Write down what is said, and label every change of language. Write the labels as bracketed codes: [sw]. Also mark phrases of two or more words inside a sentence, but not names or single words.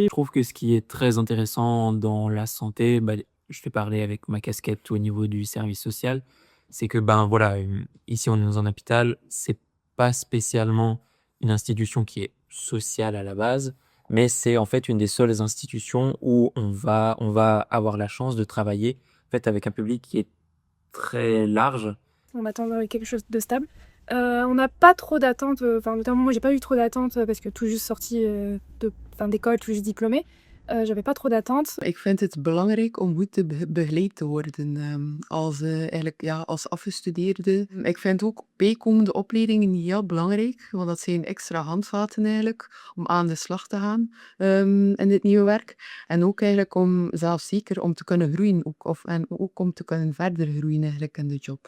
[fr] Je trouve que ce qui est très intéressant dans la santé, bah, je vais parler avec ma casquette au niveau du service social, c'est que, ben, voilà, ici on est dans un hôpital, c'est pas spécialement une institution qui est sociale à la base, mais c'est en fait une des seules institutions où on va avoir la chance de travailler, en fait, avec un public qui est très large. On m'attend à quelque chose de stable. On n'a pas trop d'attentes, enfin notamment moi j'ai pas eu trop d'attentes, parce que tout juste sortie, d'école, tout juste diplômée. J'avais pas trop d'attentes. [nl] Ik vind het belangrijk om goed begeleid te worden, als, eigenlijk ja, als afgestudeerde. Ik vind ook bijkomende opleidingen heel belangrijk, want dat zijn extra handvaten eigenlijk om aan de slag te gaan, in dit nieuwe werk. En ook eigenlijk om zelfzeker om te kunnen groeien en ook om te kunnen verder groeien eigenlijk in de job.